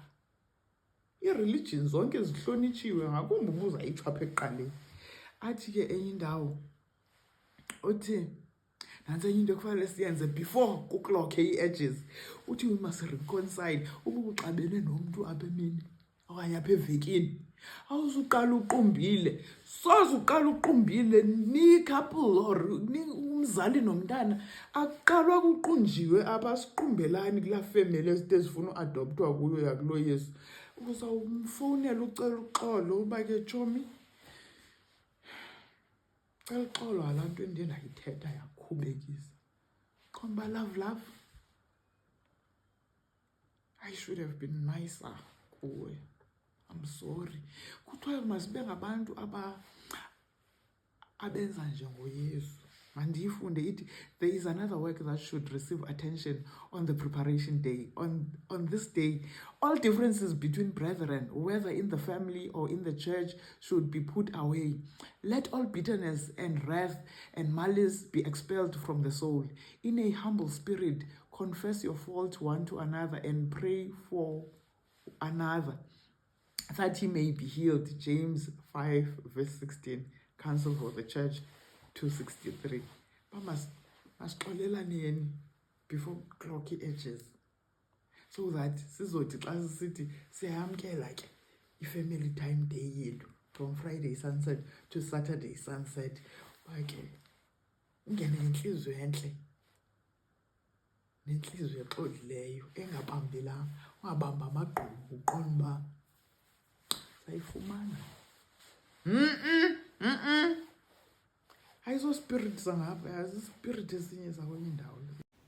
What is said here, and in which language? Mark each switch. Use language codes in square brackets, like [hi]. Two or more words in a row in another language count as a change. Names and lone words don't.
[xh] Ii-religion zonke zihlonitshiwe ngakumbi ubuzayitsho apha ekuqaleni. Athi ke enye indawo uthi nansi enye into ekufanele siyenze before kuklokhe ii-edges, uthi [en] we must reconcile. [xh] Uba uxabene nomntu apha emini okanye apha evekini awuzuqala uqumbile soze uqala uqumbile ni-couple or umzali nomntana akuqalwa kuqunjiwe apha siqumbelani kulaa femeli ezifuna uadoptwa kuyo yakulo Yesu. Uzawumfowunela ucela uxolo uba ke tshomi cela uxolo ngalaa nto endiye ndayithetha yakhubekisa. [en] Qomba love I should have been nicer kuwe. I'm sorry. [xh] Kuthiwa masibe ngabantu abenza njengoYesu. Mandiyifunde ithi [en] there is another work that should receive attention on the preparation day. On this day, all differences between brethren, whether in the family or in the church, should be put away. Let all bitterness and wrath and malice be expelled from the soul. In a humble spirit, confess your fault one to another and pray for another, that he may be healed. James 5 verse 16. Counsel for the Church 263. Masixolelaneni before clock edges, so that [xh] sizothi xa sisithi siyamkela ke [en] i-family time day yethu from Friday sunset to Saturday sunset. [xh] Ke ungene nentliziyo entle, nentliziyo exolileyo engabambelanga, ungabamba amagqubu uqonda uba sayifumana. Ayizo spirit zangapha, yazi spirit ezinye zakwenye indawo.